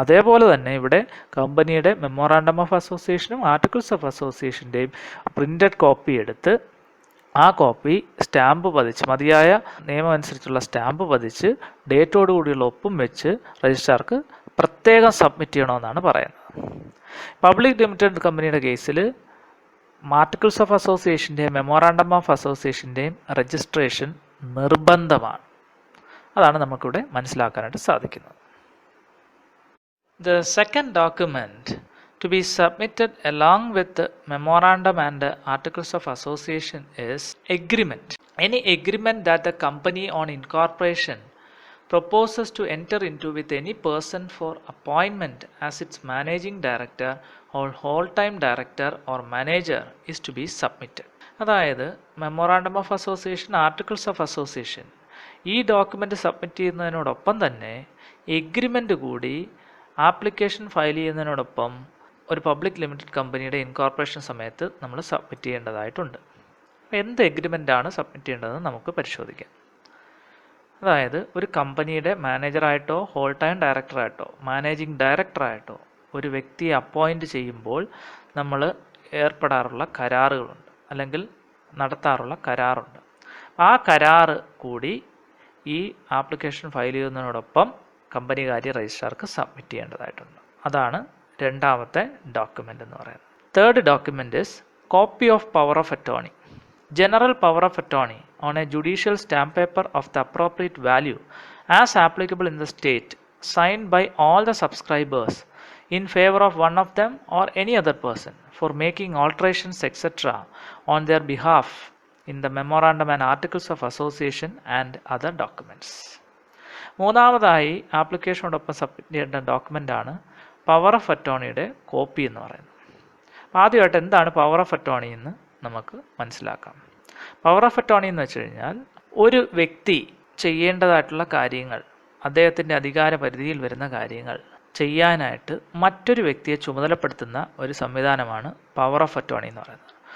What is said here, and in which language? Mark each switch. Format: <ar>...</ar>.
<ml>അതേപോലെ തന്നെ ഇവിടെ കമ്പനിയുടെ മെമ്മോറാണ്ടം ഓഫ് അസോസിയേഷനും ആർട്ടിക്കിൾസ് ഓഫ് അസോസിയേഷൻ്റെയും പ്രിൻ്റഡ് കോപ്പി എടുത്ത് ആ കോപ്പി സ്റ്റാമ്പ് പതിച്ച് മതിയായ നിയമം അനുസരിച്ചുള്ള സ്റ്റാമ്പ് പതിച്ച് ഡേറ്റോടുകൂടിയുള്ള ഒപ്പും വെച്ച് രജിസ്ട്രാർക്ക് പ്രത്യേകം സബ്മിറ്റ് ചെയ്യണമെന്നാണ് പറയുന്നത്. പബ്ലിക് ലിമിറ്റഡ് കമ്പനിയുടെ കേസിൽ articles of അസോസിയേഷൻ്റെയും memorandum of അസോസിയേഷൻ്റെയും registration നിർബന്ധമാണ്. അതാണ് നമുക്കിവിടെ മനസ്സിലാക്കാനായിട്ട് സാധിക്കുന്നത്.</ml> <en>The second document to be submitted along with the memorandum and the articles of association is agreement. Any agreement that the company on incorporation proposes to enter into with any person for appointment as its managing director or whole-time director or manager is to be submitted. അതായത് memorandum of association, articles of association</en> <ml>ഈ document submit ചെയ്യുന്നതിനോടൊപ്പം തന്നെ agreement കൂടി application file ചെയ്യുന്നതിനോടൊപ്പം ഒരു public limited കമ്പനിയുടെ incorporation സമയത്ത് നമ്മൾ submit ചെയ്യേണ്ടതായിട്ടുണ്ട്. എന്ത് എഗ്രിമെൻ്റാണ് സബ്മിറ്റ് ചെയ്യേണ്ടതെന്ന് നമുക്ക് പരിശോധിക്കാം. അതായത് ഒരു കമ്പനിയുടെ മാനേജറായിട്ടോ ഹോൾ ടൈം ഡയറക്ടറായിട്ടോ മാനേജിംഗ് ഡയറക്ടറായിട്ടോ ഒരു വ്യക്തിയെ അപ്പോയിൻറ്റ് ചെയ്യുമ്പോൾ നമ്മൾ ഏർപ്പെടാറുള്ള കരാറുകളുണ്ട്, അല്ലെങ്കിൽ നടത്താറുള്ള കരാറുണ്ട്. ആ കരാറ് കൂടി ഈ ആപ്ലിക്കേഷൻ ഫയൽ ചെയ്യുന്നതിനോടൊപ്പം കമ്പനി കാര്യ രജിസ്ട്രാർക്ക് സബ്മിറ്റ് ചെയ്യേണ്ടതായിട്ടുണ്ട്. അതാണ് രണ്ടാമത്തെ ഡോക്യുമെൻ്റ് എന്ന് പറയുന്നത്.</ml> <en>Third document is copy of power of attorney. General power of attorney on a judicial stamp paper of the appropriate value as applicable in the state, signed by all the subscribers in favor of one of them or any other person for making alterations etc. on their behalf in the memorandum and articles of association and other documents.</en> <ml>മൂന്നാമതായി ആപ്ലിക്കേഷനോടൊപ്പം submit ചെയ്യേണ്ട ഡോക്യുമെൻ്റാണ് power of അറ്റോർണിയുടെ copy എന്ന് പറയുന്നത്. ആദ്യമായിട്ട് എന്താണ് power of attorney എന്ന് നമുക്ക് മനസ്സിലാക്കാം. Power of attorney എന്ന് വെച്ച് കഴിഞ്ഞാൽ ഒരു വ്യക്തി ചെയ്യേണ്ടതായിട്ടുള്ള കാര്യങ്ങൾ, അദ്ദേഹത്തിൻ്റെ അധികാര പരിധിയിൽ വരുന്ന കാര്യങ്ങൾ ചെയ്യാനായിട്ട് മറ്റൊരു വ്യക്തിയെ ചുമതലപ്പെടുത്തുന്ന ഒരു സംവിധാനമാണ് പവർ ഓഫ് അറ്റോർണി എന്ന് പറയുന്നത്.</ml>